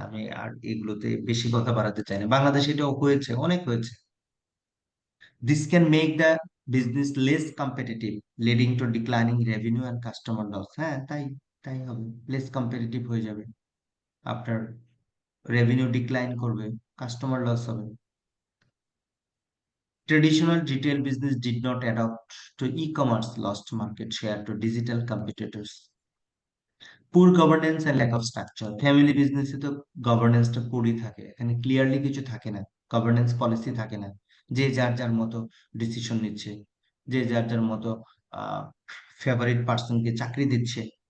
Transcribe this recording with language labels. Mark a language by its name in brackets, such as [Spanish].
[Bangla] আমি আর এগুলোতে বেশি কথা বাড়াতে চাই না। বাংলাদেশে এটাও হয়েছে, অনেক হয়েছে। [English] This can make the business less competitive, leading to declining revenue and customer loss. [Bangla] হ্যাঁ, তাই তাই হবে, লেস কম্পিটিটিভ হয়ে যাবে, আপনার রেভিনিউ ডিক্লাইন করবে, কাস্টমার লস হবে। [English] Traditional retail business did not adapt to e-commerce, lost market share to digital competitors. Poor governance and lack of structure, [Bangla] family বিজনেসে তো গভর্নেন্সটা পুরই থাকে, এখানে ক্লিয়ারলি কিছু থাকে না, গভর্নেন্স পলিসি থাকে না। যে যার যার মতো ডিসিশন নিচ্ছে, যে যার যার মতো ফেভারিট পার্সনকে চাকরি দিচ্ছে।